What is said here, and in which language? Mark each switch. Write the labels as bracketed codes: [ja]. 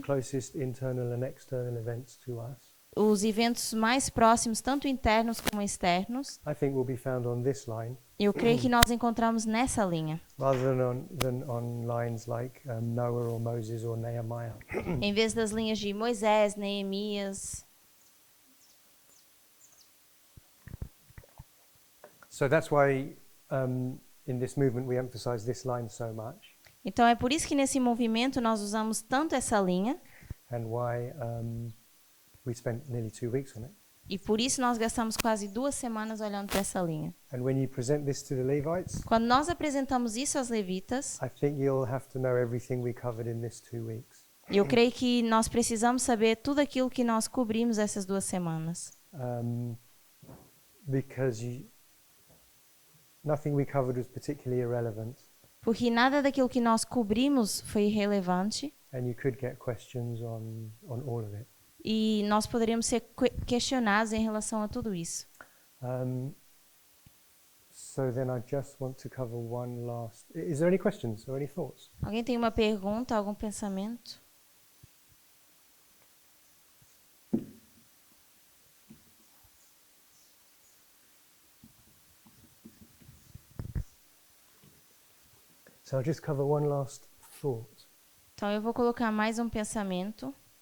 [en] the closest internal and external events to us, [pt] os eventos mais próximos, tanto internos como externos, [en] I think will be found on this line, [pt] eu creio que nós encontramos nessa linha, [en] rather than on lines like Noah or Moses or Nehemiah. [pt] em vez das linhas de Moisés, Neemias. [en] So that's why in this movement we emphasize this line so much, [pt] Então é por isso que nesse movimento nós usamos tanto essa linha [en] and why we spent nearly 2 weeks on it. [pt] e por isso nós gastamos quase 2 semanas olhando para essa linha. [en] And when you present this to the Levites, [pt] Quando nós apresentamos isso aos levitas, [en] I think you'll have to know everything we covered in this 2 weeks. [pt] eu creio que nós precisamos saber tudo aquilo que nós cobrimos essas 2 semanas. [en] Because nothing we covered was particularly irrelevant, [pt] Porque nada daquilo que nós cobrimos foi irrelevante [en] and you could get questions on all of it. [pt] e nós poderíamos ser questionados em relação a tudo isso. [en] So then I just want to cover one last. Is there any questions or any thoughts? [pt] Alguém tem uma pergunta, algum pensamento? [en] So I'll just cover one last thought. [pt] Então eu vou colocar mais um pensamento.